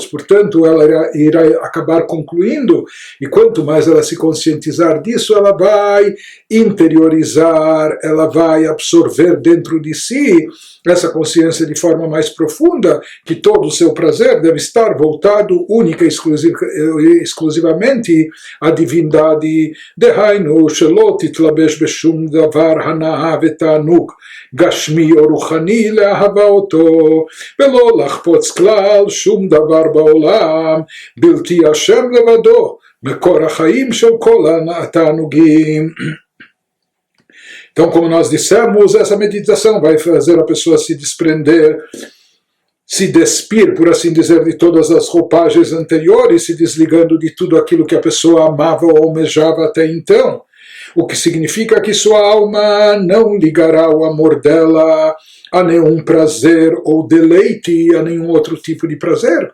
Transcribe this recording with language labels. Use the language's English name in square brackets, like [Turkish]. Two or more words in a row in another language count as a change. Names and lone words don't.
[Portuguese] Portanto, ela irá acabar concluindo, e quanto mais ela se conscientizar disso, ela vai interiorizar, ela vai absorver dentro de si essa consciência de forma mais profunda, que todo o seu prazer deve estar voltado única e exclusivamente à divindade. [Hebrew] דהיינו שלא תתלבש בשום דבר הנאה ותענוג גשמי או רוחני לאהבה אותו, ולא לחפוץ כלל שום דבר בעולם, בלתי השם לבדו, מקור החיים של כל התענוגים. [Portuguese] Então, como nós dissemos, essa meditação vai fazer a pessoa se desprender, se despir, por assim dizer, de todas as roupagens anteriores, se desligando de tudo aquilo que a pessoa amava ou almejava até então. o que significa que sua alma não ligará o amor dela a nenhum prazer ou deleite, a nenhum outro tipo de prazer.